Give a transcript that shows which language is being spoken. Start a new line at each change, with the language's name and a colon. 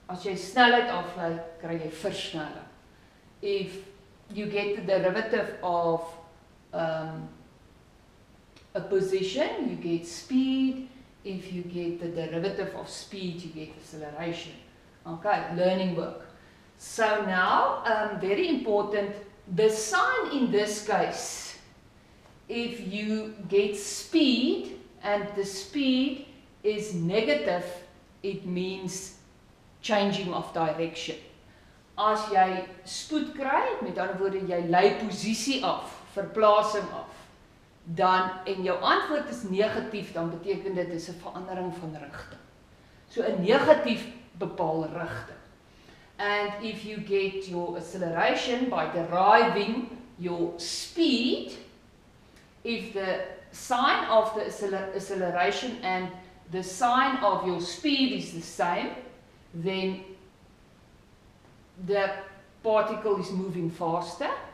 Afrikaans: As jy snelheid aflei, kry jy versnelling.
English: If you get the derivative of a position, you get speed. If you get the derivative of speed, you get acceleration. Okay, learning work. So now, very important, the sign in this case, if you get speed and the speed is negative, it means changing of direction.
Afrikaans: As jy spoed kry, met ander woorde jy lei posisie af, verplasing af, dan en jou antwoord is negatief, dan beteken dit is 'n verandering van rigting. So 'n negatief bepaal rigting.
English: And if you get your acceleration by deriving your speed, if the sign of the acceleration and the sign of your speed is the same, then the particle is moving faster.